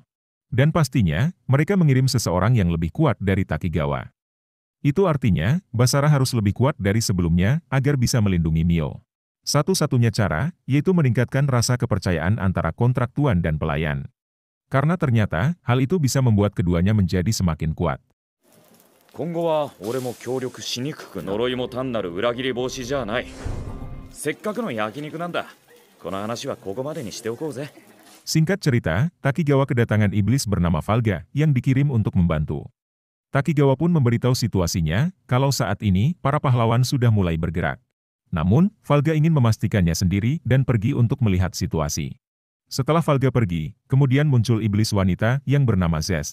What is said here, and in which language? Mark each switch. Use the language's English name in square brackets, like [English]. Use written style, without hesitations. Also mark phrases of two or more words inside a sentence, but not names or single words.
[Indonesian] Dan pastinya, mereka mengirim seseorang yang lebih kuat dari Takigawa. Itu artinya, Basara harus lebih kuat dari sebelumnya agar bisa melindungi Mio. Satu-satunya cara, yaitu meningkatkan rasa kepercayaan antara kontraktuan dan pelayan. Karena ternyata, hal itu bisa membuat keduanya menjadi semakin kuat. [Japanese] 今後は俺も協力しにくくなる。呪いも単なる裏切り防止じゃない。せっかくの焼肉なんだ。この話はここまでにしておこうぜ。 [Indonesian] Singkat cerita, Takigawa kedatangan iblis bernama Valga yang dikirim untuk membantu. Takigawa pun memberitahu situasinya kalau saat ini para pahlawan sudah mulai bergerak. Namun, Valga ingin memastikannya sendiri dan pergi untuk melihat situasi. Setelah Valga pergi, kemudian muncul iblis wanita yang bernama Zest.